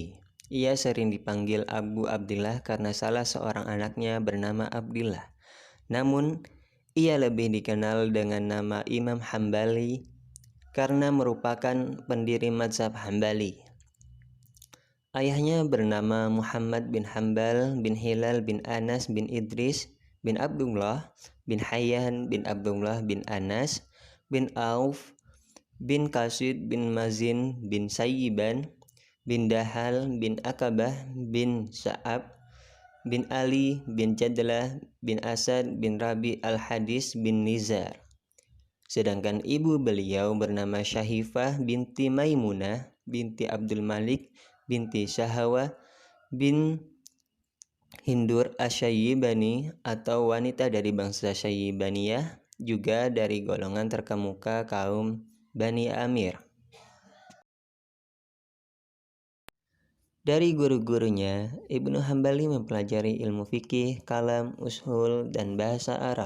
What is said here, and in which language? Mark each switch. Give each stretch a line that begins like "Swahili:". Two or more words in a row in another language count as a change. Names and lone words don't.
Indonesian: Ia sering dipanggil Abu Abdillah karena salah seorang anaknya bernama Abdillah. Namun, ia lebih dikenal dengan nama Imam Hambali karena merupakan pendiri mazhab Hambali. Ayahnya bernama Muhammad bin Hambal bin Hilal bin Anas bin Idris bin Abdullah bin Hayyan bin Abdullah bin Anas bin Auf bin Qasid bin Mazin bin Sayyiban bin Dahal bin Akabah bin Sa'ab bin Ali bin Jadlah bin Asad bin Rabi al-Hadis bin Nizar. Sedangkan ibu beliau bernama Syahifah binti Maimunah binti Abdul Malik binti Syahawa bin Hindur Asy-Syaibani atau wanita dari bangsa Syaibaniyah, juga dari golongan terkemuka kaum Bani Amir. Dari guru-gurunya, Ibnu Hambali mempelajari ilmu fikih, kalam, ushul, dan bahasa Arab.